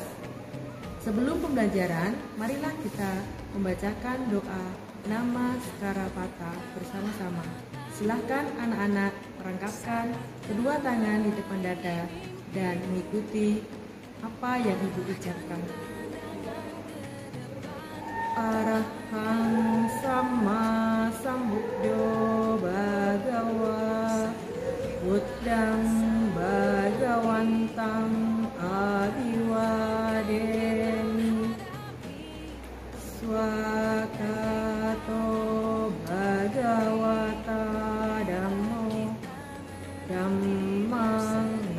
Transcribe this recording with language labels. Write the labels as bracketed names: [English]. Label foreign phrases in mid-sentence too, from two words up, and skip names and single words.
[Indonesian] Sebelum pembelajaran, marilah kita membacakan doa Namaskara Pata bersama-sama. Silahkan anak-anak merangkapkan kedua tangan di depan dada dan mengikuti apa yang Ibu ucapkan. [Pali] Arahang Sama Sambuddho Bhagawa Buddhang Bhagawantam Abhiwademi Swakato Bhagawata Dhammo Dhammang